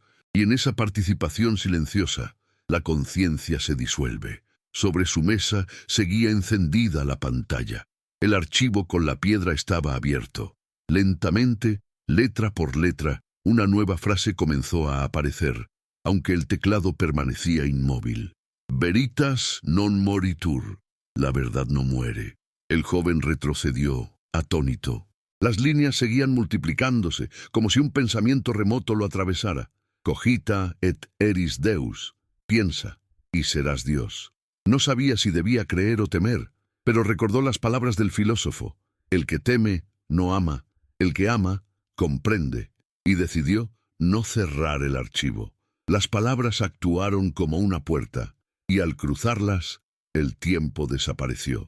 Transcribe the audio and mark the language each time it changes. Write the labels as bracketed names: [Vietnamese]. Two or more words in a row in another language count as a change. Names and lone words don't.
[Spanish] Y en esa participación silenciosa, la conciencia se disuelve. Sobre su mesa seguía encendida la pantalla. El archivo con la piedra estaba abierto. Lentamente, letra por letra, una nueva frase comenzó a aparecer, aunque el teclado permanecía inmóvil. [Latin] Veritas non moritur. [Spanish] La verdad no muere. El joven retrocedió, atónito. Las líneas seguían multiplicándose, como si un pensamiento remoto lo atravesara. [Latin] Cogita et eris Deus. [Spanish] Piensa, y serás Dios. No sabía si debía creer o temer, pero recordó las palabras del filósofo. El que teme, no ama. El que ama, comprende. Y decidió no cerrar el archivo. Las palabras actuaron como una puerta, y al cruzarlas, el tiempo desapareció.